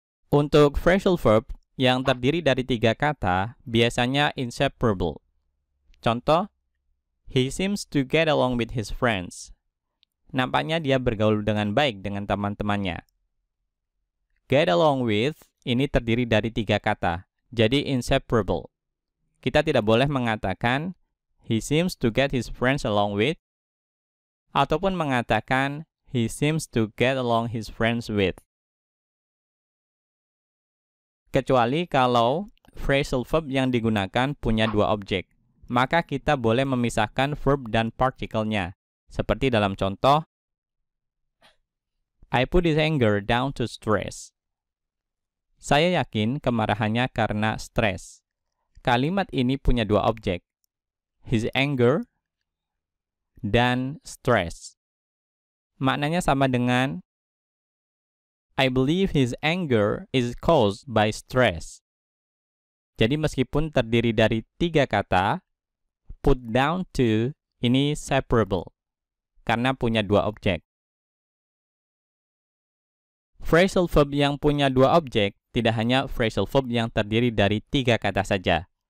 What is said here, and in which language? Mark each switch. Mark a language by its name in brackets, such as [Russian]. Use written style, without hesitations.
[Indonesian] Untuk phrasal verb yang terdiri dari 3 kata, biasanya inseparable. [English] Contoh, he seems to get along with his friends. [Indonesian] Nampaknya dia bergaul dengan baik dengan teman-temannya. Get along with ini terdiri dari 3 kata, jadi inseparable. Kita tidak boleh mengatakan [English] he seems to get his friends along with, [Indonesian] ataupun mengatakan [English] he seems to get along his friends with. [Indonesian] Kecuali kalau phrasal verb yang digunakan punya dua objek, maka kita boleh memisahkan verb dan partikelnya. Seperti dalam contoh, [English] I put his anger down to stress. [Indonesian] Saya yakin kemarahannya karena stres. Kalimat ini punya dua objek, his anger dan stress. Maknanya sama dengan [English] I believe his anger is caused by stress. [Indonesian] Jadi meskipun terdiri dari tiga kata, put down to ini separable karena punya dua objek. Phrasal verb yang punya dua objek tidak hanya phrasal verb yang terdiri dari tiga kata saja.